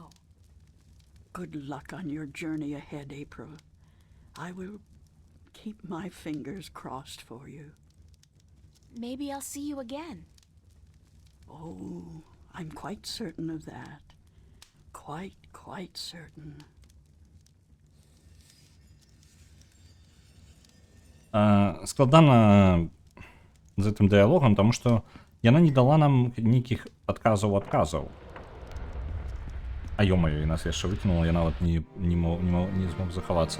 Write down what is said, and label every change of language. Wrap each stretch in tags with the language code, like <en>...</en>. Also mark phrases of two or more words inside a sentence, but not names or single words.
<en>Good luck on your journey ahead, April. I will keep my fingers crossed for you. Maybe I'll see you again. Oh, I'm quite certain of that. Quite certain.</en> <be>Складана з гэтым дыялогам, таму што яна не дала нам нейкіх адказаў. А ё-маё, і нас яшчэ выкінула, я нават не змог захавацца.</be>